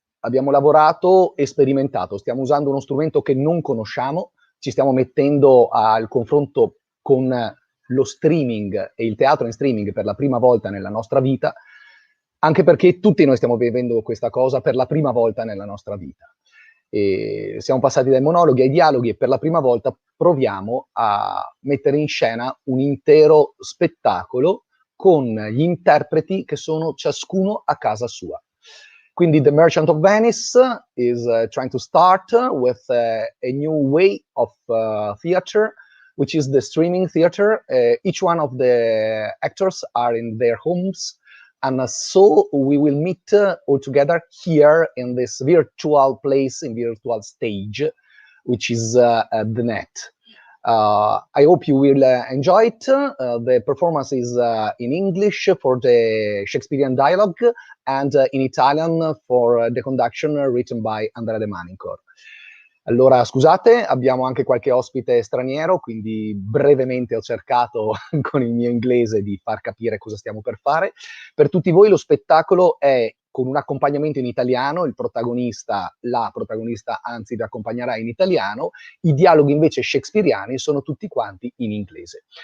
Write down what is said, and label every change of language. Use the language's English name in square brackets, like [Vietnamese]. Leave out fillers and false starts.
[Italian] Abbiamo lavorato e sperimentato, stiamo usando uno strumento che non conosciamo, ci stiamo mettendo al confronto con lo streaming e il teatro in streaming per la prima volta nella nostra vita, anche perché tutti noi stiamo vivendo questa cosa per la prima volta nella nostra vita. E siamo passati dai monologhi ai dialoghi e per la prima volta proviamo a mettere in scena un intero spettacolo con gli interpreti che sono ciascuno a casa sua. Quindi [English] The Merchant of Venice is trying to start with a new way of theater, which is the streaming theater. Each one of the actors are in their homes, and so we will meet all together here in this virtual place, in virtual stage, which is the net. I hope you will enjoy it. The performance is in English for the Shakespearean dialogue and in Italian for the conduction written by Andrea De Manincor. [Italian] Allora, scusate, abbiamo anche qualche ospite straniero, quindi brevemente ho cercato con il mio inglese di far capire cosa stiamo per fare. Per tutti voi lo spettacolo è con un accompagnamento in italiano, il protagonista, la protagonista anzi vi accompagnerà in italiano, i dialoghi invece shakespeariani sono tutti quanti in inglese.